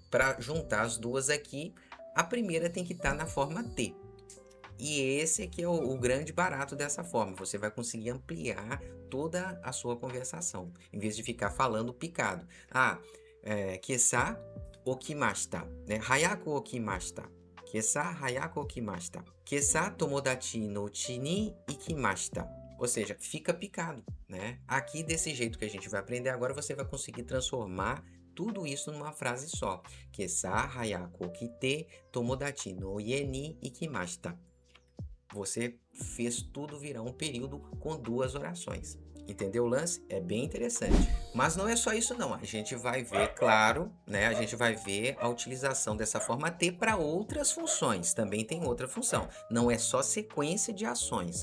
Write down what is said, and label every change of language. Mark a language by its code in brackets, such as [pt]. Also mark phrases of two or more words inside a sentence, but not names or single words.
[pt] Para juntar as duas aqui, a primeira tem que estar na forma T. E esse aqui é o grande barato dessa forma. Você vai conseguir ampliar toda a sua conversação, em vez de ficar falando picado. [ja] 今朝起きました, né? 早く起きました。今朝早く起きました. 今朝友達の家に行きました. [pt] Ou seja, fica picado, né? Aqui, desse jeito que a gente vai aprender agora, você vai conseguir transformar tudo isso numa frase só. [ja] 今朝早く来て友達の家に行きました. [pt] Você fez tudo virar um período com duas orações. Entendeu o lance? É bem interessante. Mas não é só isso não. A gente vai ver, claro, né? A gente vai ver a utilização dessa forma T para outras funções. Também tem outra função. Não é só sequência de ações.